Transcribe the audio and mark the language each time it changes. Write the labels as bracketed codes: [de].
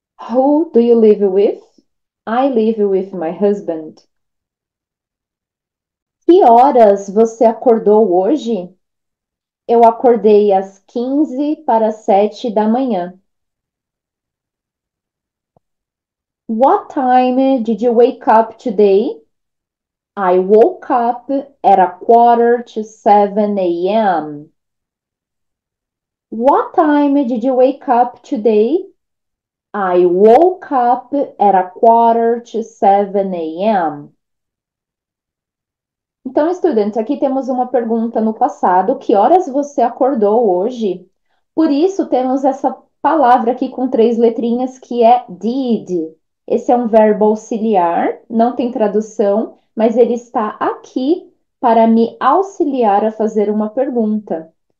[en] Who do you live with? I live with my husband. [pt] Que horas você acordou hoje? Eu acordei às 15 para 7 da manhã. [en] What time did you wake up today? I woke up at a quarter to 7 a.m. What time did you wake up today? I woke up at a quarter to 7 a.m. [pt] Então, estudante, aqui temos uma pergunta no passado. Que horas você acordou hoje? Por isso, temos essa palavra aqui com três letrinhas que é did. Esse é um verbo auxiliar, não tem tradução, mas ele está aqui para me auxiliar a fazer uma pergunta.